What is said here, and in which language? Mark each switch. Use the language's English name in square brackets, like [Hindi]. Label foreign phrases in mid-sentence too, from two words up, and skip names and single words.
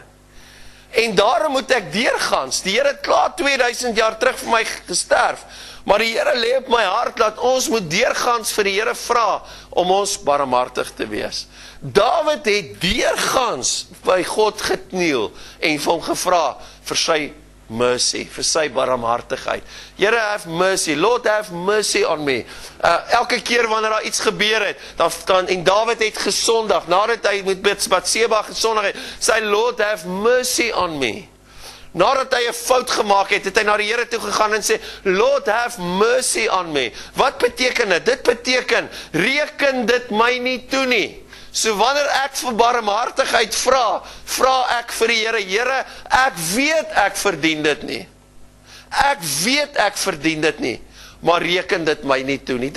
[Afrikaans] En daarom moet ek deurgaans. Die Here het klaar 2000 jaar terug vir my gesterf, maar die Here lê op my hart dat ons moet deurgaans vir die Here vra om ons barmhartig te wees. Dawid het deurgaans by God gekniel en vir hom gevra vir sy mercy, vir sy barmhartigheid. Here, [English] have mercy, Lord, have mercy on me. [Afrikaans] Elke keer wanneer daar iets gebeur het, en Dawid het gesondig, nadat hy met Batseba gesondig het, sê, [English] Lord, have mercy on me. [Afrikaans] Nadat hy 'n fout gemaak het, het hy na die Here toe gegaan en sê, [English] Lord, have mercy on me. [Afrikaans] Wat beteken dit? Dit beteken, reken dit my nie toe nie. So wanneer ek vir barmhartigheid vra ek vir die Here, Here, ek weet ek verdien dit nie. Ek weet ek verdien dit nie, maar reken dit my nie toe nie.